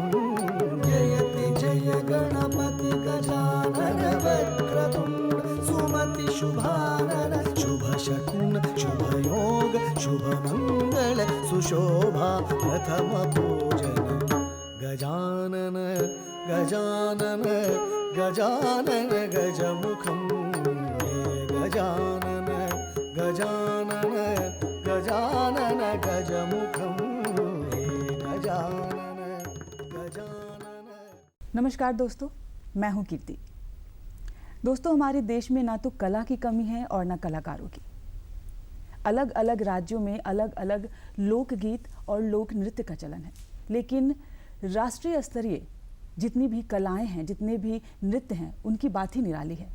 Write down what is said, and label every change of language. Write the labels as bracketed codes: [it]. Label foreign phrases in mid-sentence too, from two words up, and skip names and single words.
[sa] जयति जय गणपति गजानन वक्रतुंड सुमति शुभानन शुभशकुन शुभयोग शुभमंगल सुशोभा प्रथम पूजन गजानन गजानन गजानन गजमुखं गजानन गजानन गजानन गजमुखं गजानन गजानन। [hi] नमस्कार दोस्तों, मैं हूं कीर्ति। दोस्तों, हमारे देश में ना तो कला की कमी है और ना कलाकारों की। अलग अलग राज्यों में अलग अलग लोकगीत और लोक नृत्य का चलन है, लेकिन राष्ट्रीय स्तरीय जितनी भी कलाएं हैं, जितने भी नृत्य हैं, उनकी बात ही निराली है।